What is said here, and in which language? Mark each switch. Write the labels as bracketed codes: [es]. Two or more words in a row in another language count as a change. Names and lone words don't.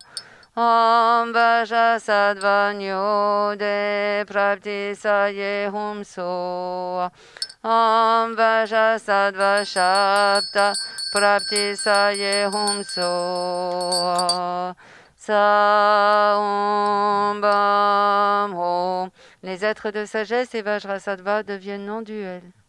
[sa] Om Vajrasattva Nyode Prapti Saye Hum So. Om Vajrasattva Shapta Prapti Saye Hum So. Sa Om Bam Om. [fr] Les êtres de sagesse et Vajrasattva deviennent non-duels.